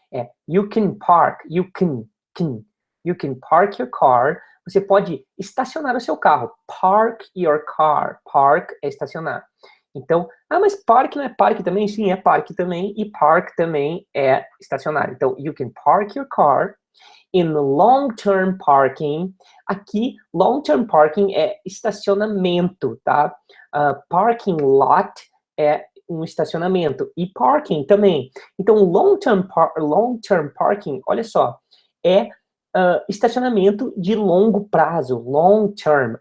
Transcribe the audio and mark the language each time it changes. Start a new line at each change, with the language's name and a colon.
English: É you can park, you can. You can park your car.
Portuguese: Você pode estacionar o seu carro.
English: Park your car.
Portuguese: Park é estacionar. Então, mas parque não é parque também? Sim, é parque também, e park também é estacionar.
English: Então, you can park your car in long-term parking.
Portuguese: Aqui, long-term parking é estacionamento, tá?
English: Parking lot
Portuguese: é um estacionamento, e parking também. Então,
English: long-term parking,
Portuguese: olha só, é estacionamento de longo prazo,
English: long term.